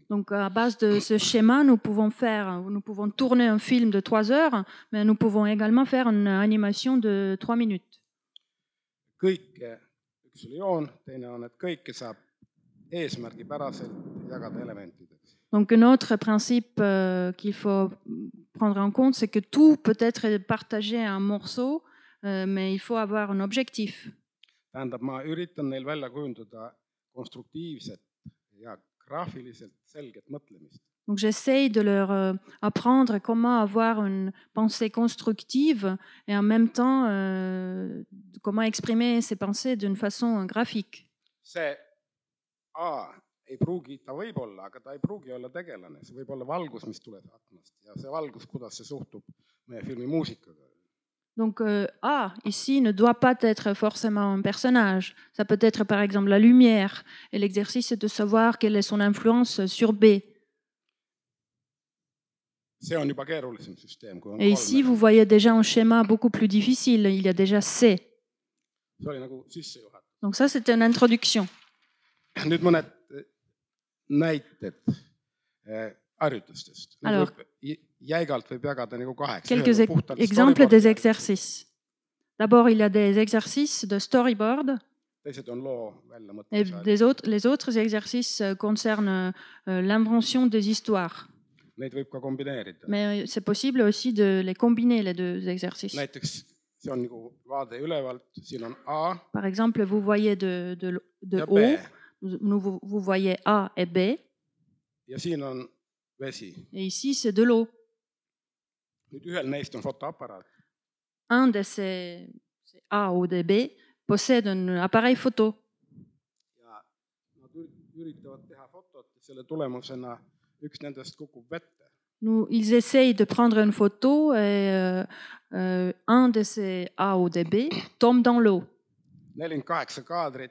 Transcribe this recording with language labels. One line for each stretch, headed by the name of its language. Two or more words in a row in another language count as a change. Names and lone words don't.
French: Donc à base de ce schéma, nous pouvons tourner un film de 3 heures, mais nous pouvons également faire une animation de 3 minutes.
Estonian: Kõike, üks oli joon, teine on, et kõike saab eesmärgipäraselt jagada elementideks.
French: Donc un autre principe qu'il faut prendre en compte, c'est que tout peut être partagé en morceaux, mais il faut avoir un objectif.
Estonian: Tähendab, ma üritan neil välja kujundada konstruktiivset ja graafiliselt selget mõtlemist.
French: Donc j'essaye de leur apprendre comment avoir une pensée constructive et en même temps comment exprimer ces pensées d'une façon graphique.
Estonian: See A ei pruugi, ta võib olla, aga ta ei pruugi olla tegelane. See võib olla valgus, mis tuleb aknast ja see valgus, kuidas see suhtub meie filmi muusikaga.
French: Donc A ici ne doit pas être forcément un personnage. Ça peut être par exemple la lumière. Et l'exercice est de savoir quelle est son influence sur B.
Estonian: See on juba keerulisem süsteem.
French: Et ici, vous voyez déjà un schéma beaucoup plus difficile. Il y a déjà C.
Estonian: See oli nagu sissejuhatus.
French: Donc ça, c'était une introduction.
Estonian: Nüüd mõned näited harjutustest.
French: Alors,
Estonian: jäigalt võib jagada nagu kaheks.
French: Quelques exemples des exercices. D'abord, il y a des exercices de storyboard.
Estonian: Teised on loo välja
French: Et
Estonian: mõtlemise.
French: les autres exercices concernent l'invention des histoires.
Estonian: Neid võib ka kombineerida.
French: Mais c'est possible aussi de les combiner, les deux exercices.
Estonian: Näiteks see on nagu vaade ülevalt. Siin on A
French: Par exemple, vous voyez de
Estonian: ja
French: haut,
Estonian: B.
French: vous voyez A et B.
Estonian: Ja siin on vesi.
French: Et ici, c'est de l'eau.
Estonian: Nüüd ühel neist on fotoaparaat.
French: Un de ces A ou de B possède un appareil photo.
Estonian: Ja nad üritavad teha fotot ja selle tulemusena üks nendest kukub vette.
French: Ils essayent de prendre une photo et un de ces A ou de B tombe dans l'eau.
Estonian: 48 kaadrit.